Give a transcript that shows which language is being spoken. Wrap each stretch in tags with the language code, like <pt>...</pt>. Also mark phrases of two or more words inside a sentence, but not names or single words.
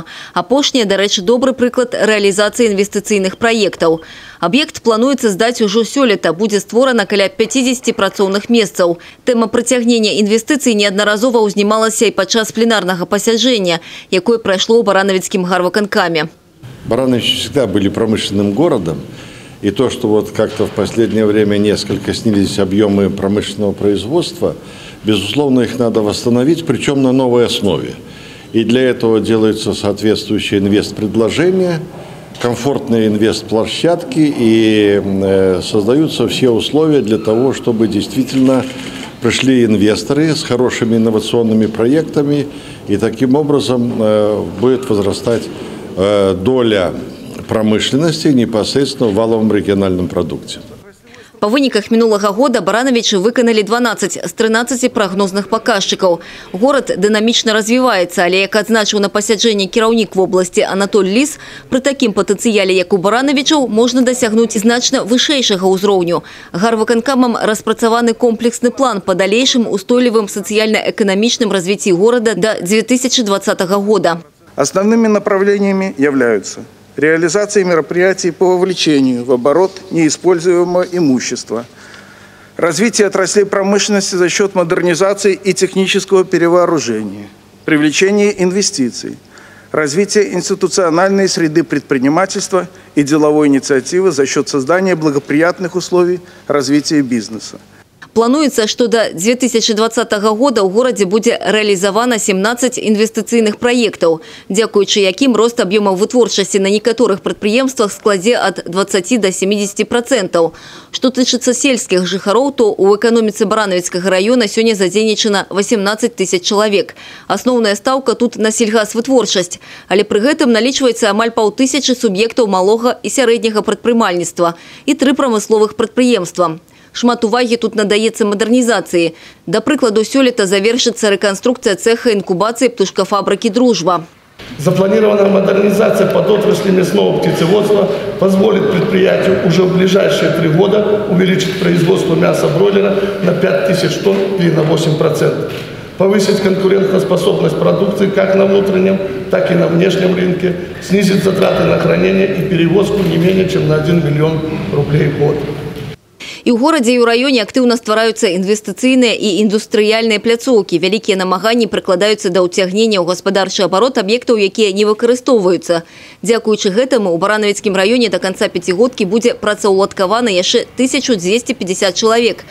<be>Апошняе, дарэчы, добры прыклад рэалізацыі інвестыцыйных праектаў. Аб'ект плануецца здаць ужо сёлета, будзе створана каля 50 працоўных месцаў. Тэма прыцягнення інвестыцый неаднаразова ўзнімалася і падчас пленарнага пасяджэння, якое прайшло ў баранавіцкім гарвыканкаме.</be> <ru>Барановичи всегда были промышленным городом, и то, что вот как-то в последнее время несколько снизились объемы промышленного производства, безусловно, их надо восстановить, причем на новой основе. И для этого делаются соответствующие инвестпредложения, комфортные инвестплощадки, и создаются все условия для того, чтобы действительно пришли инвесторы с хорошими инновационными проектами, и таким образом будет возрастать доля промышленности непосредственно в валовом региональном продукте.</ru> <be>По выніках мінулага года барановичы выканалі 12 з 13 прагнозных паказчыкаў. Горад дынамічна развіваецца, але, як адзначыў на пасяджэнні кіраўнік вобласці Анатоль Лис, пры такім патэнцыяле, як у барановичаў, можна дасягнуць значна вышэйшага ўзроўню. Гарвыканкамам распрацаваны комплексны план по далейшым устойлівым сацыяльна-эканамічным развіцці горада до 2020 года.</be> <ru>Основными направлениями являются реализация мероприятий по вовлечению в оборот неиспользуемого имущества, развитие отраслей промышленности за счет модернизации и технического перевооружения, привлечение инвестиций, развитие институциональной среды предпринимательства и деловой инициативы за счет создания благоприятных условий развития бизнеса.</ru> <be>Плануецца, што да 2020 года ў горадзе будзе рэалізавана 17 інвестыцыйных праектаў, дзякуючы якім рост аб'ёмаў вытворчасці на некаторых прадпрыемствах складзе ад 20 до 70%. Што тычыцца сельскіх жыхароў, то ў эканоміцы барановіцкага раёна сёння задзейнічана 18 тысяч чалавек. Асноўная стаўка тут на сельгасвытворчасць, але пры гэтым налічваецца амаль 500 суб'ектаў малога і сярэдняга прадпрымальніцтва і 3 прамысловых прадпрыемства. Шмат увагі тут надаецца модернізацыі. Да прыкладу, сёлета завершыцца рэканструкцыя цеха інкубацыі птушкафабрыкі «Дружба».</be> <ru>Запланированная модернизация подотрасли мясного птицеводства позволит предприятию уже в ближайшие 3 года увеличить производство мяса бройлера на 5000 тонн или на 8%. Повысить конкурентоспособность продукции как на внутреннем, так и на внешнем рынке, снизить затраты на хранение и перевозку не менее чем на 1 миллион рублей в год.</ru> <be>І ў горадзе і ў раёне актыўна ствараюцца інвестыцыйныя і індустрыяльныя пляцоўкі. Вялікія намаганні прыкладаюцца да ўцягнення ў гаспадарчы абарот аб'ектаў, якія не выкарыстоўваюцца. Дзякуючы гэтаму ў барановіцкім раёне да канца пяцігодкі будзе працаўладкавана яшчэ 1250 чалавек.</be>